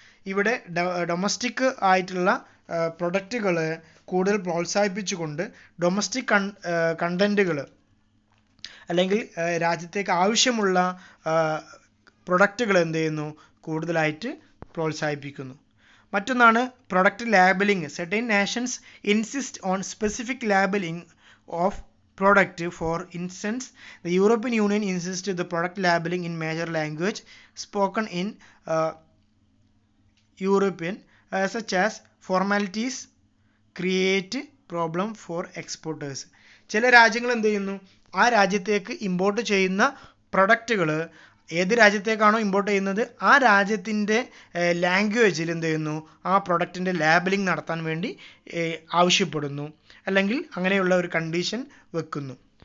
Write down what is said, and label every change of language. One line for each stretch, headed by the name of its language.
Malayalam: ഇവിടെ ഡൊമസ്റ്റിക് ആയിട്ടുള്ള പ്രൊഡക്റ്റുകൾ കൂടുതൽ പ്രോത്സാഹിപ്പിച്ചുകൊണ്ട് ഡൊമസ്റ്റിക് കണ്ടന്റുകൾ അല്ലെങ്കിൽ രാജ്യത്തേക്ക് ആവശ്യമുള്ള പ്രൊഡക്റ്റുകൾ എന്ത് ചെയ്യുന്നു, കൂടുതലായിട്ട് പ്രോത്സാഹിപ്പിക്കുന്നു. മറ്റൊന്നാണ്
English: Product labelling. Certain nations insist on specific labelling of product. For instance, the European Union insists the product labeling in major language spoken in European such as formalities create problem for exporters.
Malayalam: ചില രാജ്യങ്ങൾ എന്ത് ചെയ്യുന്നു, ആ രാജ്യത്തേക്ക് import ചെയ്യുന്ന പ്രൊഡക്റ്റുകൾ ഏത് രാജ്യത്തേക്കാണോ import ചെയ്യുന്നത് ആ രാജ്യത്തിൻ്റെ ലാംഗ്വേജിൽ എന്ത് ചെയ്യുന്നു, ആ പ്രൊഡക്റ്റിൻ്റെ ലാബലിംഗ് നടത്താൻ വേണ്ടി ആവശ്യപ്പെടുന്നു, അല്ലെങ്കിൽ അങ്ങനെയുള്ള ഒരു കണ്ടീഷൻ വെക്കുന്നു.